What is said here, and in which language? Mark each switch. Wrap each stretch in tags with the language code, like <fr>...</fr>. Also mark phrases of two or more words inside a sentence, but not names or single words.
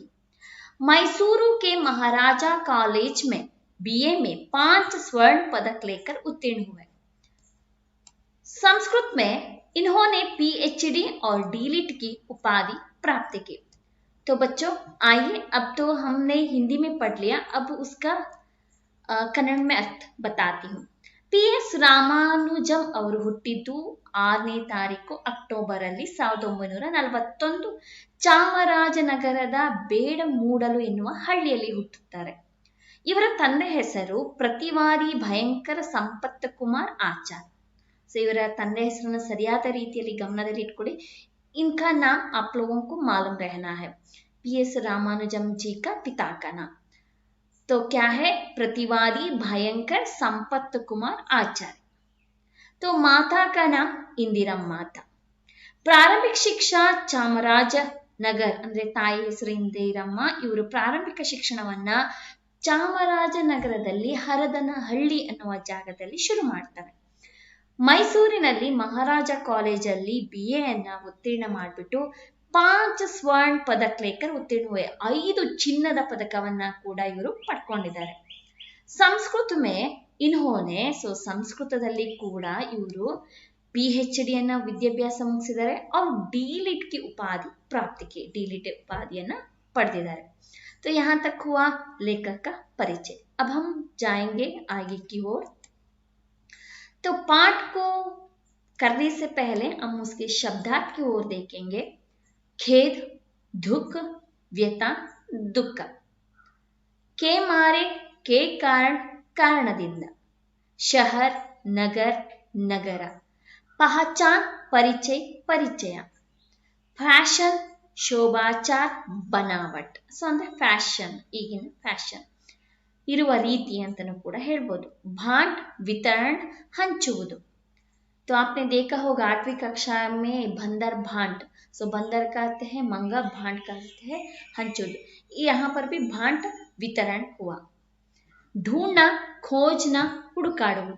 <hi>मैसूरू के महाराजा कॉलेज में बीए में 5 स्वर्ण पदक लेकर उत्तीर्ण हुए। संस्कृत में इन्होंने पीएचडी और डीलिट की उपाधि प्राप्त की। तो बच्चों आइए, अब तो हमने हिंदी में पढ़ लिया, अब उसका कन्नड़ में अर्थ बताती हूँ।</hi> <kn>ಪಿ.ಎಸ್. ರಾಮಾನುಜಂ ಅವರು ಹುಟ್ಟಿದ್ದು 6ನೇ ತಾರೀಕು ಅಕ್ಟೋಬರ್ 1941 ಚಾಮರಾಜನಗರದ ಬೇಡಮೂಡಲು ಎನ್ನುವ ಹಳ್ಳಿಯಲ್ಲಿ ಹುಟ್ಟುತ್ತಾರೆ. ಇವರ ತಂದೆ ಹೆಸರು ಪ್ರತಿವಾದಿ ಭಯಂಕರ ಸಂಪತ್ ಕುಮಾರ್ ಆಚಾರ್. ಸೊ ಇವರ ತಂದೆ ಹೆಸರನ್ನು ಸರಿಯಾದ ರೀತಿಯಲ್ಲಿ ಗಮನದಲ್ಲಿ ಇಟ್ಕೊಳ್ಳಿ.</kn> <hi>इनका नाम आप लोगों को मालूम रहना है। पी.एस. रामानुजम जी का पिता का नाम तो क्या है? प्रतिवादी भयंकर संपत कुमार आचार्य। तो माता का नाम इंदिरम्मा था। प्रारंभिक शिक्षा</hi> <kn>ಚಾಮರಾಜನಗರ್ ಅಂದ್ರೆ ತಾಯಿ ಹೆಸರು ಇಂದಿರಮ್ಮ. ಇವರು ಪ್ರಾರಂಭಿಕ ಶಿಕ್ಷಣವನ್ನ ಚಾಮರಾಜನಗರದಲ್ಲಿ ಹರದನಹಳ್ಳಿ ಅನ್ನುವ ಜಾಗದಲ್ಲಿ ಶುರು ಮಾಡ್ತಾರೆ. ಮೈಸೂರಿನಲ್ಲಿ ಮಹಾರಾಜ ಕಾಲೇಜಲ್ಲಿ BA ಅನ್ನ ಉತ್ತೀರ್ಣ ಮಾಡಿಬಿಟ್ಟು</kn> <hi>5 स्वर्ण पदक लेकर उत्तीर्ण हुए.</hi> <kn>5 ಚಿನ್ನದ ಪದಕವನ್ನ ಕೂಡ ಇವರು ಪಡ್ಕೊಂಡಿದ್ದಾರೆ.</kn> <hi>संस्कृत में इन्होंने</hi> <kn>ಸಂಸ್ಕೃತದಲ್ಲಿ ಕೂಡ ಇವರು PhD ಅನ್ನ ವಿದ್ಯಾಭ್ಯಾಸ ಮುಗಿಸಿದ್ದಾರೆ.</kn> <hi>और डीलिट की उपाधि प्राप्त की, डीलिट उपाधियನ್ನ पढ़िದ್ದಾರೆ. तो यहाँ तक हुआ लेखक का परिचय. अब हम जाएंगे आगे की ओर. तो पाठ को करने से पहले हम उसके शब्दार्थ की ओर देखेंगे. खेद, दुख, व्यथा, दुख. के मारे, के कारण, कारणದಿಂದ. शहर, नगर, नगर. पहचान, परिचय, परिचय.</hi> <kn>ಫ್ಯಾಷನ್, ಶೋಭಾಚಾರ, ಬನಾವಟ್. ಸೊ ಅಂದ್ರೆ ಫ್ಯಾಷನ್, ಈಗಿನ ಫ್ಯಾಷನ್ ಇರುವ ರೀತಿ ಅಂತಲೂ ಕೂಡ ಹೇಳ್ಬೋದು.</kn> <hi>भांट, वितरण, हंचुವುದು. तो आपने देखा होगा 8वीं कक्षा में बंदर भांट. सो बंदर का अर्थ है मंगा, भांट का अर्थ है हंचुವುದು. यहाँ पर भी भांट वितरण हुआ. ढूंढना, खोजना, ಹುಡುಕಾಡುವುದು.</hi>